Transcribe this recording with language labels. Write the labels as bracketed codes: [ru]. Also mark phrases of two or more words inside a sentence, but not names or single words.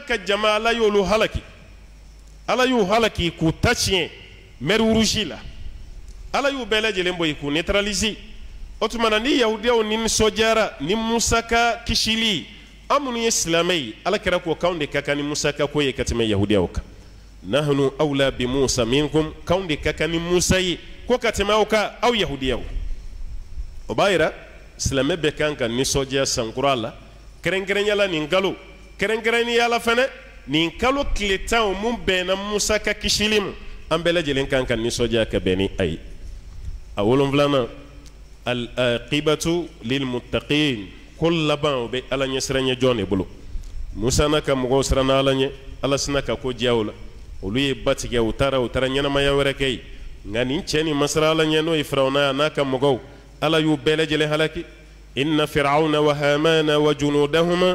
[bm] ka jama Ala y'olu halaki Ala y'u halaki k'u ta tiɲɛ mer rouge la Ala y'u bɛɛ lajɛlen bɔ k'u neutraliser o tuma na ni yahudiyaw nisɔndiyara ni Musa ka kisili an minnu ye silamɛ ye Alakira ko k'anw de ka kan ni Musa ka ko ye ka tɛmɛ yahudiyaw kan [ar] نحن أولى بموسى منكم [bm] k'anw de ka kan ni Musa ye ko ka tɛmɛ aw kan aw yahudiyaw o b'a yira silamɛ bɛ kan ka nisɔndiya sankura la kɛrɛnkɛrɛnyala nin kalo kɛrɛnkɛrɛnniyala fɛnɛ nin kalo tile 10 mun bɛnna Musa ka kisili ma an bɛɛ lajɛlen kan ka nisɔndiya ka bɛn ni a ye a 7 [ar] العاقبة للمتقين [bm] ko laban o bɛ Ala ɲɛsiranɲɛ jɔn de bolo Musa n'a ka mɔgɔw siranna Ala ɲɛ Ala sina ka ko diya o la olu ye ba tigɛ u taara ɲɛnamaya wɛrɛ kɛ yen nka nin cɛ nin masira Ala ɲɛ n'o ye Firawuna n'a ka mɔgɔw Ala y'u bɛɛ lajɛlen halaki [ar] إن فرعون وهامان وجنودهما